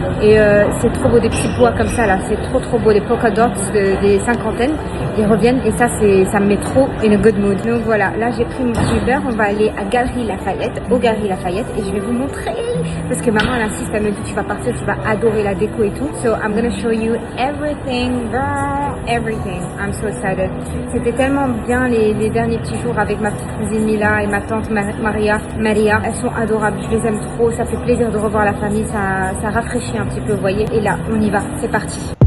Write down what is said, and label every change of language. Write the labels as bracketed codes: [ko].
[fr] Et c'est trop beau, des petits pois comme ça là. C'est trop beau, les polka dots des cinquantaines, ils reviennent et ça me met trop [en] in a good mood. [fr] Donc voilà, là j'ai pris mon petit Uber, on va aller à Galeries Lafayette, au Galeries Lafayette et je vais vous montrer parce que maman elle insiste, elle me dit tu vas partir, tu vas adorer la déco et tout. [en] So I'm gonna show you everything, girl, everything. I'm so excited. [fr] C'était tellement bien les derniers petits jours avec ma petite cousine Mila et ma tante Maria. Elles sont adorables, je les aime trop, ça fait plaisir de revoir la famille, ça rafraîchit un petit peu, vous voyez. Et là, on y va, c'est parti.